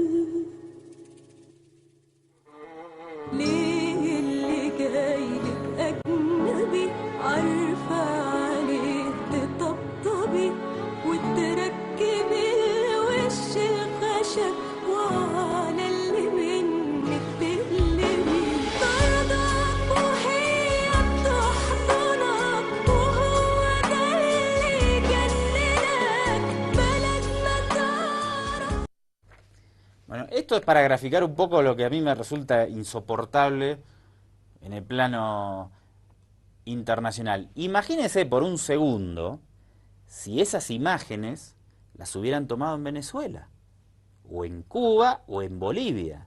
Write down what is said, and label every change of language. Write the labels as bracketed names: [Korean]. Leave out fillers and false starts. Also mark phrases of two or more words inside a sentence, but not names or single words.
[Arabic] ليه اللي جايلك اجنبي عارفة عليه تطبطبي وتركبي وش الخشب وعلى اللي منك تقلبي طردك وهي بتحضنك وهو ده اللي جننك بلدنا تعرف. [Spanish] Bueno, esto es para graficar un poco lo que a mí me resulta insoportable en el plano internacional. Imagínense por un segundo si esas imágenes las hubieran tomado en Venezuela, o en Cuba, o en Bolivia.